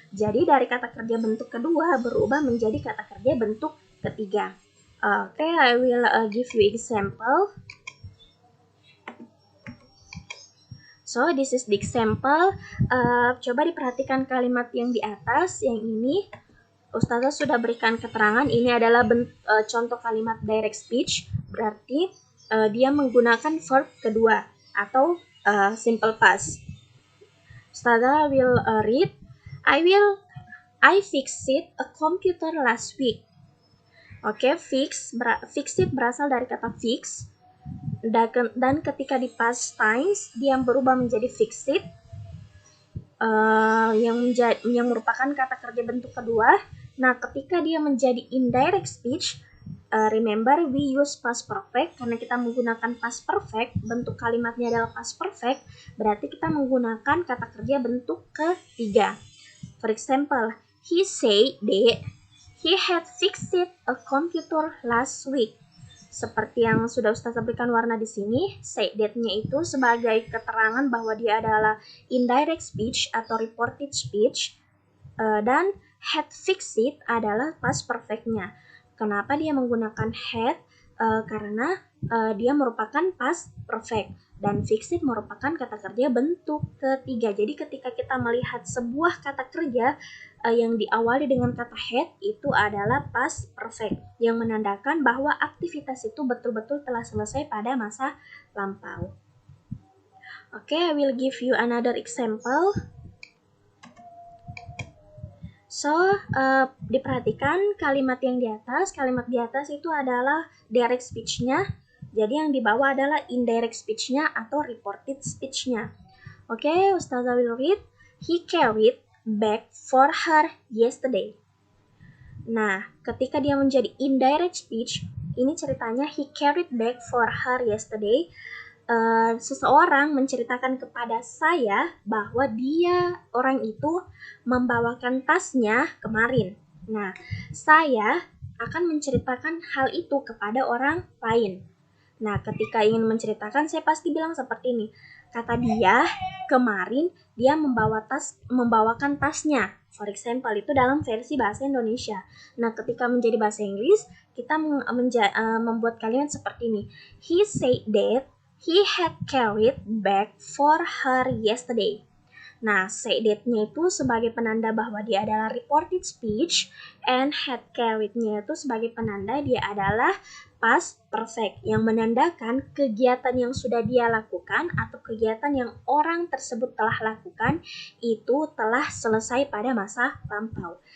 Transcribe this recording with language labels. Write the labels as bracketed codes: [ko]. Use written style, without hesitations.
[id] Jadi dari kata kerja bentuk kedua berubah menjadi kata kerja bentuk ketiga. [en] Okay, I will give you example. So this is the example. [id] Coba diperhatikan kalimat yang di atas, yang ini. Ustazah sudah berikan keterangan, ini adalah contoh kalimat direct speech, berarti dia menggunakan verb kedua atau simple past. [en] Ustazah will read, I fixed a computer last week. [id] Oke, fix it berasal dari kata fix, dan ketika di past tense dia berubah menjadi fix it, yang merupakan kata kerja bentuk kedua. Nah, ketika dia menjadi indirect speech, [en] remember we use past perfect [id] karena kita menggunakan past perfect, bentuk kalimatnya adalah past perfect, berarti kita menggunakan kata kerja bentuk ketiga. [en] For example, he said that he had fixed a computer last week. [id] Seperti yang sudah Ustazah berikan warna di sini, say that-nya itu sebagai keterangan bahwa dia adalah indirect speech atau reported speech, dan had fixed it adalah past perfect-nya. Kenapa dia menggunakan had? Karena dia merupakan past perfect dan fix it merupakan kata kerja bentuk ketiga. Jadi ketika kita melihat sebuah kata kerja yang diawali dengan kata had, itu adalah past perfect yang menandakan bahwa aktivitas itu betul-betul telah selesai pada masa lampau. [en] Okay, I will give you another example. [id] So, diperhatikan kalimat yang di atas. Kalimat di atas itu adalah direct speech-nya. Jadi yang di bawah adalah indirect speech-nya atau reported speech-nya. [en] Oke, Ustazah will read. He carried bag for her yesterday. [id] Nah, ketika dia menjadi indirect speech, ini ceritanya [en] he carried bag for her yesterday. [id] Seseorang menceritakan kepada saya bahwa orang itu membawakan tasnya kemarin. Nah, saya akan menceritakan hal itu kepada orang lain. Nah, ketika ingin menceritakan, saya pasti bilang seperti ini. Kata dia, kemarin dia membawakan tasnya. [en] For example, [id] itu dalam versi bahasa Indonesia. Nah, ketika menjadi bahasa Inggris, kita membuat kalimat seperti ini. [en] He said that he had carried bag for her yesterday. [id] Nah, say that-nya itu sebagai penanda bahwa dia adalah reported speech, and had carried-nya itu sebagai penanda dia adalah past perfect yang menandakan kegiatan yang sudah dia lakukan atau kegiatan yang orang tersebut telah lakukan itu telah selesai pada masa lampau.